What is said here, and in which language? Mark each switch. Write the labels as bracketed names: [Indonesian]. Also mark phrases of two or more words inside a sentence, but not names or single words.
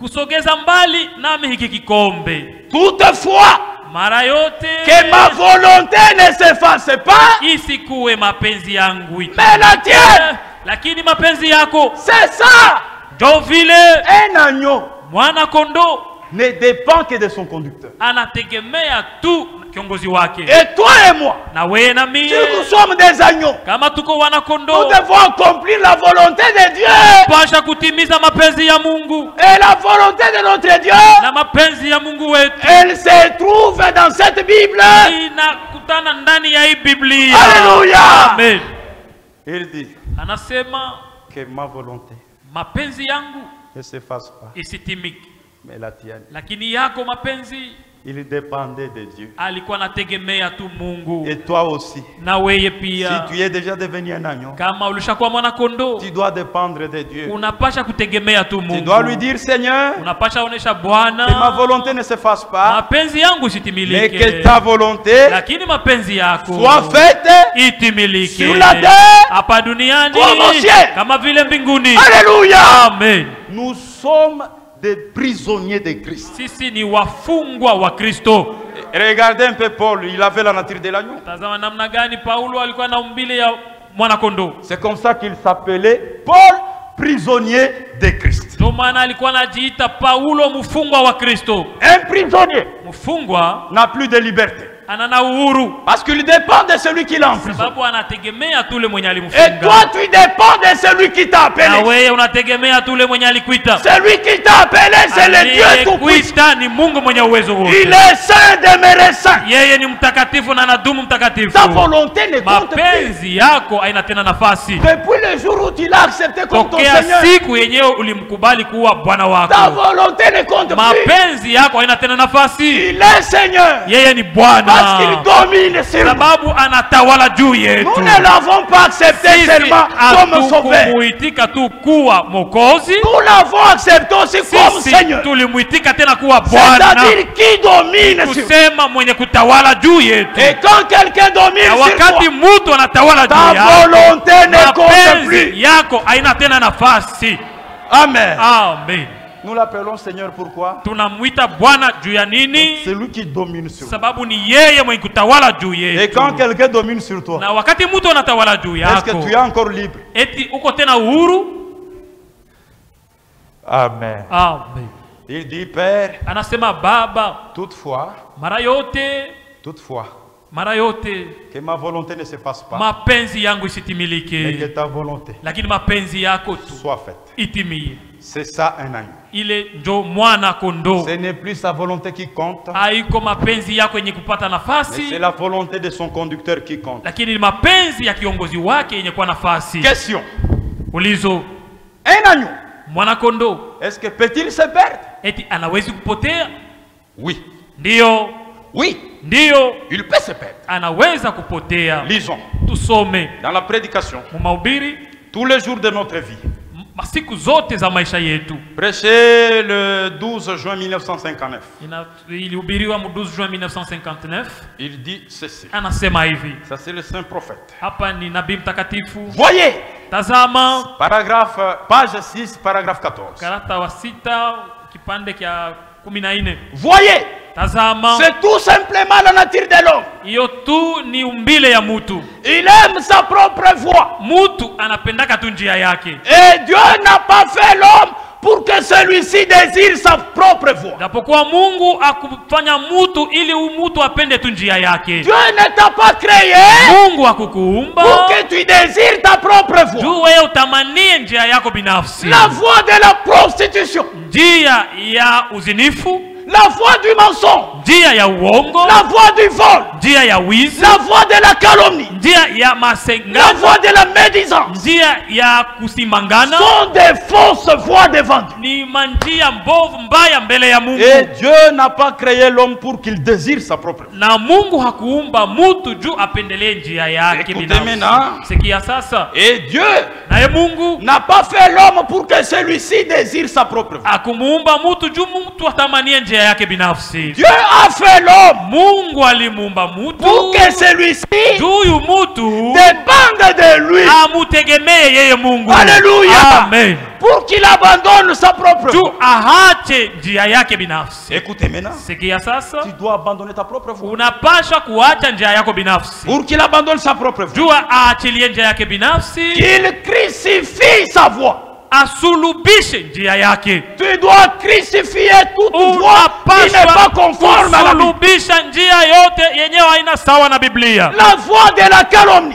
[French] Toutefois, que ma volonté ne s'efface pas, mais la tienne, c'est ça. Un agneau ne dépend que de son conducteur. [Swahili] kiongozi wake. [French] Et toi et moi, [Swahili] na wewe na mimi, [French] si nous sommes des agneaux, [Swahili] kama tuko wana kondoo, [French] nous devons accomplir la volonté de Dieu. [Swahili] Pasha kutimiza mapenzi ya Mungu. [French] Et la volonté de notre Dieu, [Swahili] na mapenzi ya Mungu wetu, [French] elle se trouve dans cette Bible. [Swahili] Inakutana ndani ya hii Biblia. [French] Alléluia. Amen. Il dit, [Swahili] anasema [French] que ma volonté, [Swahili] mapenzi yangu [French] ne se fasse pas, [Swahili] isitimiki, [French] mais la tienne. [Swahili] Lakini yako mapenzi, [French] il dépendait de Dieu. [Swahili] Alikuwa anategemea tu Mungu. [French] Et toi aussi, [Swahili] na wewe pia, [French] si tu es déjà devenu un agneau, [Swahili] kama ulishakuwa mwana kondoo, [French] tu dois dépendre de Dieu. [Swahili] Unapasha kutegemea tu Mungu. [French] Tu dois lui dire, Seigneur, [Swahili] unapasha onesha Bwana, [French] que ma volonté ne se fasse pas, [Swahili] mapenzi yangu isitimilike, [French] mais que ta volonté, [Swahili] lakini mapenzi yako [French] soit faite [Swahili] itimilike [French] sur la terre [Swahili] hapa duniani [French] comme au ciel. [Swahili] Kama vile mbinguni. [French] Alléluia. Amen. Nous sommes des prisonniers de Christ. [Swahili] Sisi ni wafungwa wa Kristo. [French] Regardez un peu Paul, il avait la nature de l'agneau. [Swahili] Tazama namna gani Paulo alikuwa na umbile ya mwana kondoo. [French] C'est comme ça qu'il s'appelait Paul, prisonnier de Christ. [Swahili] Ndio maana alikuwa anajiita Paulo, mfungwa wa Kristo. [French] Un prisonnier, [Swahili] mfungwa, [French] n'a plus de liberté. [Swahili] Anana uhuru. [French] Parce qu'il dépend de celui qui l'a emprisonné. [Swahili] Sababu anategemea tu yule mwenye alimfunga. [French] Et toi tu dépends de celui qui t'a appelé. [Swahili] Na wewe unategemea tu yule mwenye alikuita. [French] Celui qui t'a appelé, c'est le Dieu tout-puissant. [Swahili] Ni Mungu mwenye uwezo wote. [French] Il est saint demeuré saint. [Swahili] Yeye ni mtakatifu na anadumu mtakatifu. [French] Ta volonté ne compte plus. [Swahili] Mapenzi yako haina tena nafasi. [French] Depuis le jour où tu l'as accepté comme ton Seigneur, [Swahili] siku yenyewe ulimkubali kuwa Bwana wako. [French] Ta volonté ne compte plus. [Swahili] Mapenzi yako haina tena nafasi. [French] Il est Seigneur. [Swahili] Yeye ni Bwana. [French] Parce qu'il domine sur nous. [Swahili] Sababu anatawala juu yetu. [French] Nous ne l'avons pas accepté seulement comme sauveur. [Swahili] Tulimuitika tu kuwa Mwokozi. [French] Nous l'avons accepté aussi comme Seigneur. [Swahili] Tulimuitika tena kuwa Bwana. [French] C'est-à-dire qui domine sur nous. [Swahili] Kusema mwenye kutawala juu yetu. [French] Et quand quelqu'un domine sur toi, [Swahili] wakati mtu anatawala juu yako, [French] ta volonté ne compte plus. [Swahili] Yako haina tena nafasi. Amen. Amen. [French] Nous l'appelons Seigneur pourquoi? [Swahili] Tunamuita Bwana juu ya nini? [French] C'est lui qui domine sur nous. [Swahili] Sababu ni yeye mwenye kutawala juu yetu. [French] Et quand quelqu'un domine sur toi, [Swahili] na wakati mtu anatawala juu yako, [French] est-ce que tu es encore libre? [Swahili] Eti uko tena uhuru? Amen. Amen. [French] Il dit Père, [Swahili] anasema Baba, [French] toutefois, [Swahili] mara yote, [French] que ma volonté ne se fasse pas, [Swahili] mapenzi yangu isitimilike, [French] mais que ta volonté, [Swahili] lakini mapenzi yako tu [French] soit faite. [Swahili] Itimie. [French] C'est ça un agneau. [Swahili] Ile ndio mwana kondoo. [French] Ce n'est plus sa volonté qui compte. [Swahili] Haiko mapenzi yako yenye kupata nafasi. [French] C'est la volonté de son conducteur qui compte. [Swahili] Lakini mapenzi ya kiongozi wake yenye kuwa nafasi. [French] Question. [Swahili] Ulizo. [French] Un agneau, [Swahili] mwana kondoo, [French] est-ce que peut-il se perdre? [Swahili] Eti anawezi kupotea? [French] Oui. [Swahili] Ndio. [French] Oui. [Swahili] Ndio. [French] Il peut se perdre. [Swahili] Anaweza kupotea. [French] Lisons. [Swahili] Tusome. [French] Dans la prédication. [Swahili] Mahubiri. [French] Tous les jours de notre vie. [Swahili] Masiku zote za maisha yetu. [French] Prêché le 12 juin 1959. [Swahili] Ilihubiriwa mu 12 juin 1959. [French] Il dit ceci. [Swahili] Anasema hivi. [French] Ça c'est le saint prophète. [Swahili] Hapa ni nabii mtakatifu. [French] Voyez. [Swahili] Tazama. [French] Paragraphe page 6 paragraphe 14. [Swahili] Karata wa 6 kipande kia 14. [French] Voyez. [Swahili] Tazama. [French] C'est tout simplement la nature de l'homme. [Swahili] Iyo tu ni umbile ya mutu. [French] Il aime sa propre voie. [Swahili] Mutu anapendaka tu njia yake. [French] Et Dieu n'a pas fait l'homme pour que celui-ci désire sa propre voie. [Swahili] Japokuwa Mungu akufanya mutu ili umutu apende tu njia yake. [French] Dieu ne t'a pas créé [Swahili] Mungu akukuumba [French] pour que tu désires ta propre voie. [Swahili] Juu wewe utamanie njia yako binafsi. [French] La voie de la prostitution. [Swahili] Njia ya uzinifu. [French] La voie du mensonge. [Swahili] Njia ya uongo. [French] La voie du vol. [Swahili] Njia ya wizi. [French] La voie de la calomnie. [Swahili] Njia ya masengano. [French] La voie de la médisance. [Swahili] Njia ya kusimangana. [French] Sont des fausses voies devant Dieu. [Swahili] Ni manjia mbovu mbaya mbele ya Mungu. [French] Et Dieu n'a pas créé l'homme pour qu'il désire sa propre voie. [Swahili] Na Mungu hakuumba mutu juu apendelee njia yake binafsi. Sikia sasa. [French] Et Dieu [Swahili] naye Mungu [French] n'a pas fait l'homme pour que celui-ci désire sa propre voie. [Swahili] Akumuumba mutu juu mutu atamanie njia yake binafsi. [French] Dieu a fait l'homme. [Swahili] Mungu alimuumba mutu [French] pour que celui-ci [Swahili] juu mutu [French] dépende de lui. [Swahili] Amutegemee yeye Mungu. [French] Alléluia. Amen. Pour qu'il abandonne sa propre voie. [Swahili] Juu ahache njia yake binafsi. [French] Écoutez maintenant. [Swahili] Sikia sasa. [French] Tu dois abandonner ta propre voie. [Swahili] Unapasha kuacha njia yako binafsi. [French] Pour qu'il abandonne sa propre voie. [Swahili] Juu aachilie njia yake binafsi. [French] Qu'il crucifie sa voie. [Swahili] Asulubishe njia yake. [French] Tu dois crucifier toute voie qui n'est pas conforme à la Bible. La voie de la calomnie.